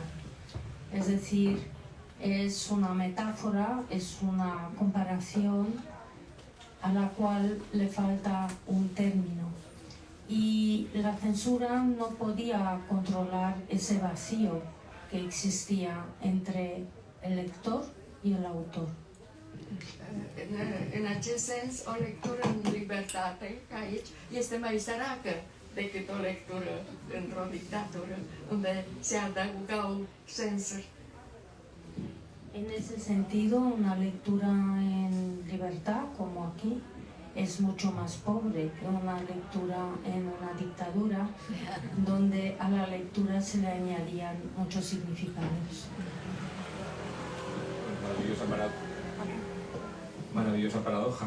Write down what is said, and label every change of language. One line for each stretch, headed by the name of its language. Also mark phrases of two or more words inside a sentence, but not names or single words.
Spanish: Es decir, es una metáfora, es una comparación a la cual le falta un término. Y la censura no podía controlar ese vacío que existía entre el lector y el autor.
Romanian: În acest sens, o lectură în libertate, ca aici, este mai săracă decât o lectură într-o dictatură, unde se adăugau sensuri.
Spanish: En ese sentido, una lectura en libertad, como aquí, es mucho más pobre que una lectura en una dictadura, donde a la lectura se le añadían muchos significados. Maravillosa paradoja.